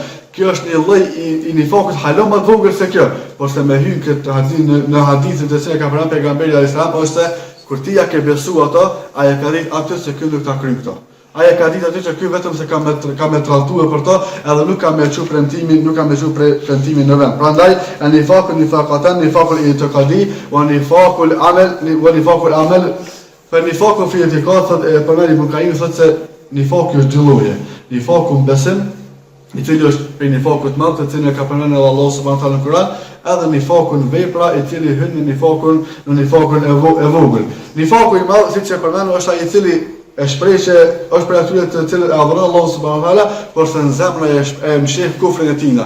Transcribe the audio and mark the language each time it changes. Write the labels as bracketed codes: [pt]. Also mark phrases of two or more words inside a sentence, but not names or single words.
[sq] Kjo është një lloj i nifakut halom më vogël se kjo, por se me hyn këtë hadith në hadithin të cilin ka thënë pejgamberi [ar] عليه السلام, [sq] ose kur ti ja ke besu ato, ai ka ditë atë se ky nuk ta kryen këto. Ai ka ditë aty që ky vetëm se ka me trajtuar për to, edhe nuk ka me çu premtimin, në vend. [ar] Prandaj نفاق الاعتقاد ونفاق العمل. [sq] Për nifaqun [ar] في الاعتقاد [sq] thotë përmend Ibn Qayyim thotë se nifaku është dy lloje. Nifaku besim, i cili është për nifakut të madh, të cilin e ka përmendur Allahu [ar] سبحانه وتعالى [sq] në Kur'an, edhe nifakun vepra, i cili hyn në nifakun e vogël. Nifaku i madh, siç e përmendëm, është ai i cili e shpreh që është për atyre të cilët e adhuron Allahu [ar] سبحانه وتعالى, [sq] por se në zemra e msheh kufrin e tij.